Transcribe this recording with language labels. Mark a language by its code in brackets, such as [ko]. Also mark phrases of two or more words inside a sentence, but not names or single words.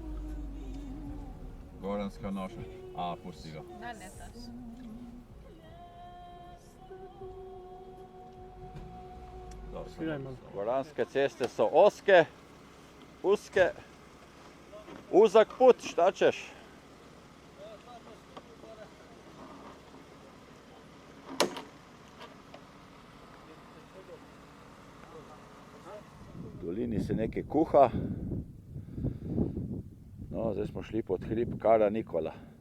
[sr] Goranska noša. A, pusti ga. Da, ne taš. Sviraj malo. Goranske ceste so uske, uzak put, šta ćeš? [sl] V dolini se nekaj kuha. No, zdaj smo šli pod hrib Kara Nikola.